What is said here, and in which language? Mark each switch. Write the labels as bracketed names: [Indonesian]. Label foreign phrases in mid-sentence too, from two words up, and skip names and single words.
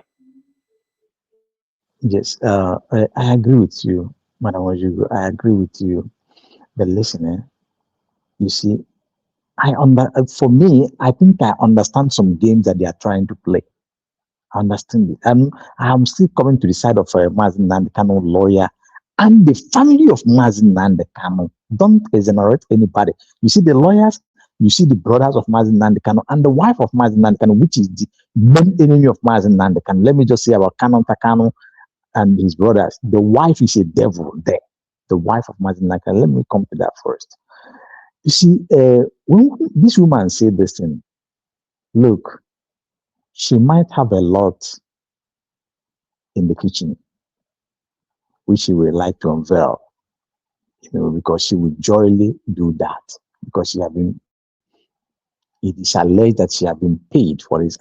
[English] Yes, I agree with you, Madam Ojugo. I agree with you. But listen, you see, for me, I think I understand some games that they are trying to play. I understand it. I'm still coming to the side of Mazi Nnamdi Kanu lawyer and the family of Mazi Nnamdi Kanu. Don't exonerate anybody. You see the lawyers, you see the brothers of Mazi Nnamdi Kanu, and the wife of Mazi Nnamdi Kanu, which is the main enemy of Mazi Nnamdi Kanu. Let me just say about Kanu and his brothers. The wife is a devil there. The wife of Mazi Nnamdi Kanu. Let me come to that first. You see, when this woman said this thing, look, she might have a lot in the kitchen, which she would like to unveil, because she would joyfully do that, because she have been, it is alleged that she have been paid for this.